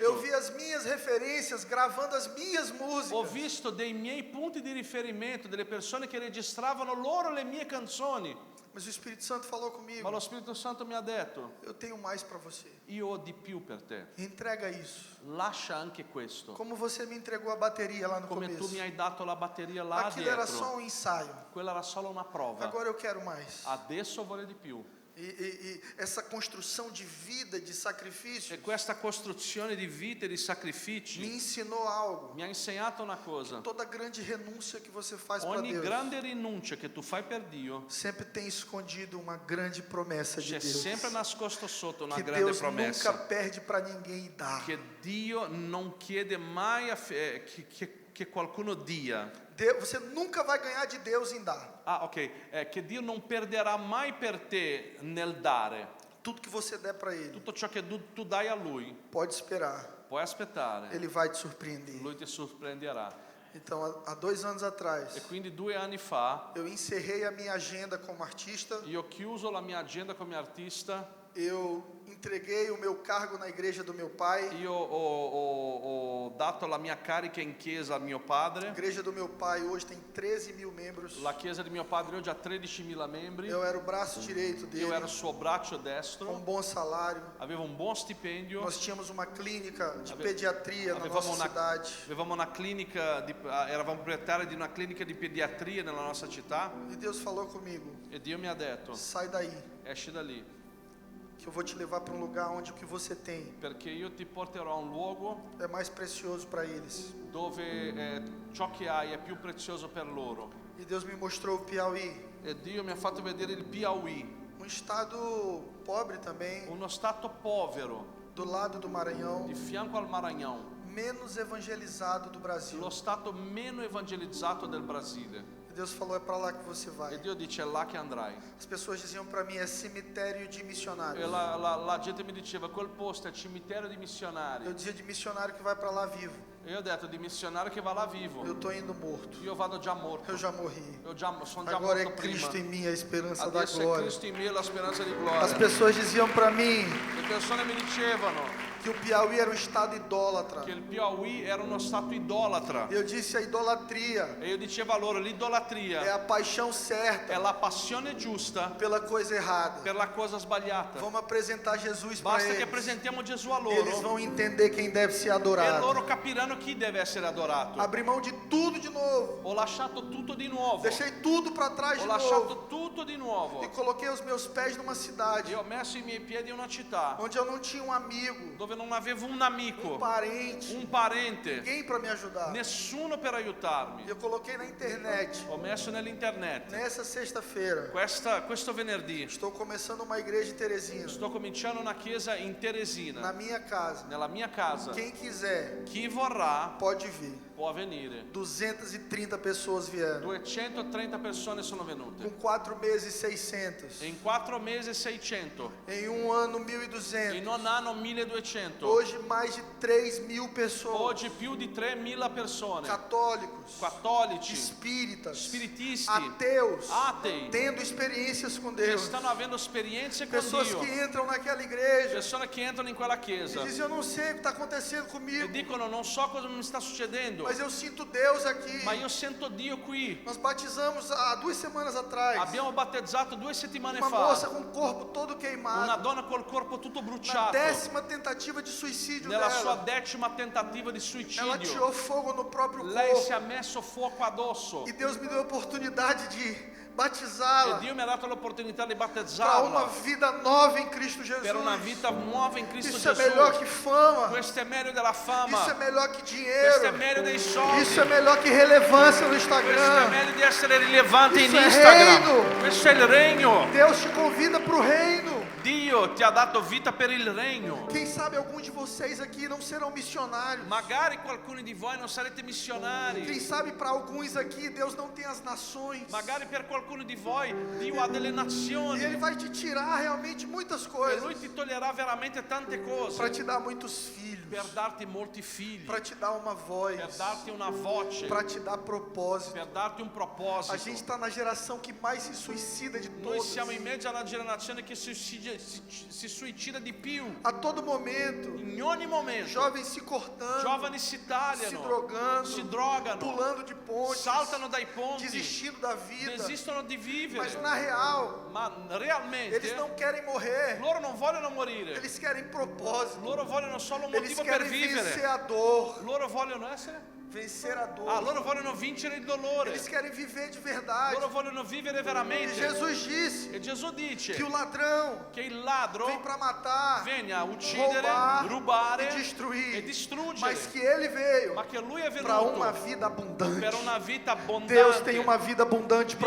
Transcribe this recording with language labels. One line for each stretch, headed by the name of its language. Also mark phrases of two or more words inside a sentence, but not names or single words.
Portuguese: Eu vi as minhas referências gravando as minhas
Italian: Ho
Portuguese: músicas.
Italian: visto dei miei punti di riferimento, delle persone che registravano loro le mie canzoni.
Portuguese: Mas o Espírito Santo falou
Italian: Ma
Portuguese: comigo:
Italian: lo Spirito Santo mi ha detto,
Portuguese: eu tenho mais para você.
Italian: io ho di più per te.
Portuguese: Entrega isso.
Italian: Lascia anche questo.
Portuguese: Como você me entregou a bateria lá no
Italian: Come tu
Portuguese: começo.
Italian: mi hai dato la batteria là
Portuguese: Aquilo era
Italian: dietro.
Portuguese: só um ensaio.
Italian: Quella era solo una prova.
Portuguese: Agora eu quero mais.
Italian: Adesso voglio di più.
Portuguese: E essa construção de vida, de sacrifício,
Italian: E questa costruzione di vite e di
Portuguese: me
Italian: sacrifici
Portuguese: ensinou algo.
Italian: mi ha insegnato una cosa.
Portuguese: Toda grande renúncia que você faz para
Italian: Ogni
Portuguese: Deus
Italian: grande rinuncia che tu fai per Dio
Portuguese: sempre tem escondido uma grande promessa de
Italian: c'è
Portuguese: Deus.
Italian: sempre nascosto sotto una
Portuguese: Que
Italian: grande
Portuguese: Deus nunca
Italian: promessa.
Portuguese: perde para ninguém e dá.
Italian: Che Dio non chiede mai che qualcuno dia.
Portuguese: Você nunca vai ganhar de Deus em dar. Ah, ok.
Italian: Che Dio non perderà mai per te nel dare.
Portuguese: Tudo que você der para Ele,
Italian: Tutto ciò che tu dai a Lui,
Portuguese: pode esperar.
Italian: puoi aspettare.
Portuguese: Ele vai te surpreender.
Italian: Lui ti sorprenderà.
Portuguese: Então, há 2 anos atrás,
Italian: E quindi 2 anni fa
Portuguese: eu encerrei a minha agenda como artista.
Italian: io ho chiuso la mia agenda come artista.
Portuguese: Eu entreguei o meu cargo na igreja do meu pai.
Italian: Io ho dato la mia carica in chiesa a mio
Portuguese: A padre. igreja do meu pai hoje tem 13 mil membros.
Italian: La chiesa di mio padre oggi ha 13.000 membri.
Portuguese: Eu era o braço direito dele,
Italian: Io ero il suo braccio
Portuguese: com
Italian: destro.
Portuguese: bom salário.
Italian: Avevo un buon stipendio.
Portuguese: Nós tínhamos uma clínica de pediatria na
Italian: Avevamo
Portuguese: nossa cidade.
Italian: avevamo una clinica, eravamo proprietari di una clinica di pediatria nella nostra città.
Portuguese: E Deus falou comigo:
Italian: E Dio mi ha detto,
Portuguese: sai daí,
Italian: esci da lì,
Portuguese: que eu vou te levar para um lugar onde o que você tem
Italian: perché io ti porterò a un luogo
Portuguese: é mais precioso para eles.
Italian: dove ciò che hai è più prezioso per loro.
Portuguese: E Deus me mostrou o Piauí,
Italian: E Dio mi ha fatto vedere il Piauí,
Portuguese: um estado pobre também,
Italian: uno stato povero,
Portuguese: do lado do Maranhão,
Italian: di fianco al Maranhão,
Portuguese: menos evangelizado do Brasil.
Italian: lo stato meno evangelizzato del Brasile.
Portuguese: E Deus falou: é para lá que você
Italian: E
Portuguese: vai.
Italian: Dio dice, è là che andrai.
Portuguese: As pessoas diziam para mim: é cemitério de
Italian: E
Portuguese: missionários.
Italian: la gente mi diceva, quel posto è cimitero di missionari.
Portuguese: Eu dizia de missionário que vai para lá vivo.
Italian: E io ho detto, di missionario che va là vivo.
Portuguese: Eu tô indo morto.
Italian: Io vado già morto.
Portuguese: Eu já morri.
Italian: Sono già
Portuguese: Agora
Italian: morto
Portuguese: é
Italian: prima.
Portuguese: Cristo em mim, a esperança da
Italian: Adesso è
Portuguese: glória.
Italian: Cristo in me la speranza di
Portuguese: As
Italian: gloria.
Portuguese: pessoas diziam para mim
Italian: Le persone mi dicevano
Portuguese: que o Piauí era um estado idólatra.
Italian: che il Piauí era uno stato idolatra.
Portuguese: Eu disse: a idolatria
Italian: E io dicevo a loro,
Portuguese: é
Italian: l'idolatria
Portuguese: a paixão
Italian: è
Portuguese: certa
Italian: la passione giusta
Portuguese: pela coisa errada.
Italian: per la cosa sbagliata.
Portuguese: Vamos apresentar Jesus para
Italian: Basta che
Portuguese: eles.
Italian: presentiamo Gesù a
Portuguese: Eles
Italian: loro
Portuguese: vão entender quem deve ser
Italian: e
Portuguese: adorado.
Italian: loro capiranno chi deve essere adorato.
Portuguese: Abri mão de tudo de novo.
Italian: Ho lasciato tutto di nuovo.
Portuguese: Deixei tudo para trás
Italian: Ho
Portuguese: de
Italian: lasciato
Portuguese: novo.
Italian: tutto di nuovo.
Portuguese: E coloquei os meus pés numa cidade
Italian: E ho messo i miei piedi in una città
Portuguese: onde eu não tinha um amigo,
Italian: dove non avevo un amico,
Portuguese: parente,
Italian: un parente,
Portuguese: ninguém para me ajudar.
Italian: nessuno per aiutarmi.
Portuguese: E eu coloquei na internet,
Italian: Ho messo nell'internet,
Portuguese: nessa sexta-feira,
Italian: questo venerdì,
Portuguese: estou começando uma igreja em Teresina,
Italian: sto cominciando una chiesa in
Portuguese: na
Italian: Teresina,
Portuguese: minha casa.
Italian: nella mia casa.
Portuguese: Quem quiser,
Italian: Chi vorrà
Portuguese: pode vir.
Italian: può venire.
Portuguese: 230 pessoas vieram.
Italian: 230 persone sono venute.
Portuguese: Com 4 meses, 600.
Italian: In 4 mesi 600.
Portuguese: Em um ano,
Italian: In
Portuguese: 1.200.
Italian: un anno 1200.
Portuguese: Hoje, mais de 3.000 pessoas.
Italian: Oggi più di 3000 persone.
Portuguese: Católicos,
Italian: Cattolici,
Portuguese: espíritas,
Italian: spiritisti,
Portuguese: ateus,
Italian: atei,
Portuguese: tendo experiências com
Italian: che
Portuguese: Deus.
Italian: stanno avendo esperienze con
Portuguese: Pessoas
Italian: Dio.
Portuguese: que entram naquela igreja
Italian: Persone che entrano in quella
Portuguese: e
Italian: chiesa
Portuguese: dizem: eu não sei o que está acontecendo
Italian: e
Portuguese: comigo,
Italian: dicono non so cosa mi sta succedendo,
Portuguese: mas eu sinto Deus aqui.
Italian: ma io sento Dio qui.
Portuguese: Nós batizamos há 2 semanas atrás
Italian: Abbiamo battezzato 2 settimane
Portuguese: uma moça
Italian: fa
Portuguese: com o corpo todo
Italian: una
Portuguese: queimado,
Italian: donna col corpo tutto
Portuguese: na
Italian: bruciato,
Portuguese: 10ª tentativa de suicídio
Italian: nella sua
Portuguese: dela.
Italian: 10ª tentativa di
Portuguese: Ela
Italian: suicidio.
Portuguese: tirou fogo no próprio
Italian: Lei si è
Portuguese: corpo
Italian: messo fuoco addosso
Portuguese: e Deus me deu a oportunidade de
Italian: e
Portuguese: batizá-la
Italian: Dio mi ha dato l'opportunità di
Portuguese: para uma
Italian: battezzarla
Portuguese: vida nova em Cristo Jesus.
Italian: per una vita nuova in Cristo
Portuguese: Isso é melhor
Italian: Gesù.
Portuguese: que fama.
Italian: Questo è meglio della fama,
Portuguese: Isso é melhor que
Italian: questo è
Portuguese: dinheiro.
Italian: meglio dei soldi,
Portuguese: Isso é melhor que relevância no
Italian: questo è
Portuguese: Instagram.
Italian: meglio di essere rilevante in
Portuguese: Isso è
Italian: Instagram.
Portuguese: reino.
Italian: Questo è il regno.
Portuguese: Deus te convida para o reino.
Italian: Dio ti ha dato vita per il regno.
Portuguese: Quem sabe alguns de vocês aqui não serão missionários.
Italian: Magari qualcuno di voi non sarete
Portuguese: Quem
Italian: missionari.
Portuguese: sabe para alguns aqui Deus não tem as nações.
Italian: Magari per qualcuno di voi Dio ha delle
Portuguese: E Ele
Italian: nazioni
Portuguese: vai te tirar realmente muitas
Italian: e
Portuguese: coisas.
Italian: Lui ti toglierà veramente tante
Portuguese: Para
Italian: cose
Portuguese: te dar muitos filhos.
Italian: per darti molti figli,
Portuguese: Para te dar uma voz.
Italian: per darti una voce,
Portuguese: Para te dar propósito.
Italian: per darti un
Portuguese: A
Italian: proposito.
Portuguese: gente está na geração que mais se suicida de
Italian: Noi
Portuguese: todas.
Italian: siamo in mezzo alla generazione che si suicida di più.
Portuguese: A todo momento,
Italian: In ogni momento,
Portuguese: jovens se cortando,
Italian: giovani si
Portuguese: se
Italian: tagliano,
Portuguese: drogando,
Italian: si drogano,
Portuguese: pulando de pontes,
Italian: saltano dai ponti,
Portuguese: desistindo da vida.
Italian: desistono di vivere.
Portuguese: Mas na real,
Italian: Ma realmente
Portuguese: eles não querem morrer,
Italian: loro non vogliono morire,
Portuguese: eles querem propósito,
Italian: loro vogliono solo un
Portuguese: eles
Italian: motivo per
Portuguese: querem vencer
Italian: vivere.
Portuguese: a dor,
Italian: Loro vogliono essere?
Portuguese: vencer a dor.
Italian: Loro vogliono vincere il dolore.
Portuguese: Eles querem viver de verdade.
Italian: Loro vogliono vivere
Portuguese: E
Italian: veramente.
Portuguese: Jesus disse
Italian: E Gesù dice
Portuguese: que o ladrão
Italian: che il ladro
Portuguese: vem para matar,
Italian: viene a uccidere,
Portuguese: roubar
Italian: rubare
Portuguese: e destruir,
Italian: e distruggere,
Portuguese: mas que ele veio
Italian: ma che lui è
Portuguese: para uma
Italian: venuto
Portuguese: vida abundante.
Italian: per una vita abbondante.
Portuguese: Deus tem uma vida abundante para